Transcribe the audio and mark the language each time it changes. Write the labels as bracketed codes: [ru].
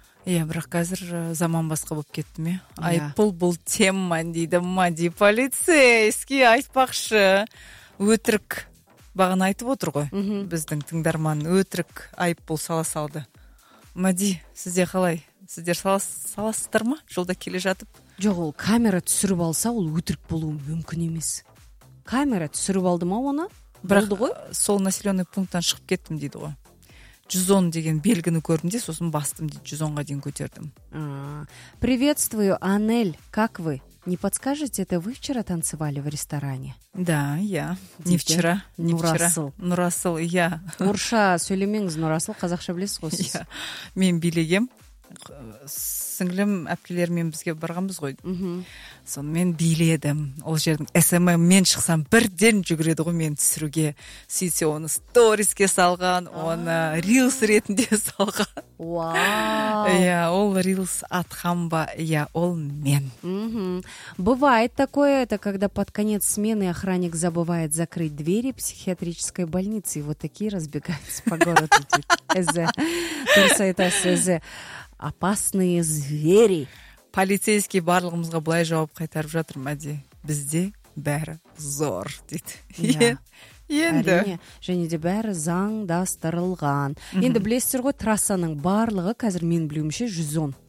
[kk] иә бірақ қазір заман басқа болып кетті ме айыппұл бұл тема дейді мади полицейский айтпақшы өтірік бағана айтып отыр ғой біздің тыңдарман өтірік айыппұл сала салды мади сізде қалай сіздер саласыздар ма жолда келе жатып жоқ ол камера түсіріп алса ол өтірік болуы мүмкін емес камера түсіріп алды ма оны бірақ сол населенный пункттан шығып кеттім дейді ғой 110 деген белгіні көрдім де сосын бастым дейді 110-ға дейін көтердім [ru] приветствую анель как вы не подскажете это вы вчера танцевали в ресторане да иә не вчера не нұрасыл вчера. нұрасыл иә [kk] орысша сөйлемеңіз нұрасыл қазақша білесіз ғой сіз мен билегем сіңілім әпкелерімен бізге барғанбыз ғой. Мхм. Сонымен биледім. Ол жердің SM мен шықсам бірден жүгіреді ғой мен түсіруге. Сөйтсе оны сториске салған, оны рилс ретінде салған. Вау. Иә, ол рилс атқан ба? Иә, ол мен. Мхм. [ru] Бывает такое, это когда под конец смены охранник забывает закрыть двери психиатрической больницы, и вот такие разбегаются по городу. Эзе. Турса это эзе. Опасные звери. [kk] Полицейский барлығымызға былай жауап қайтарып жатыр мәде. Бізде бәрі зор, дейді. Енді. Және де бәрі заңдастырылған. Енді білесіздер ғой, трассаның барлығы қазір мен білуімше 110.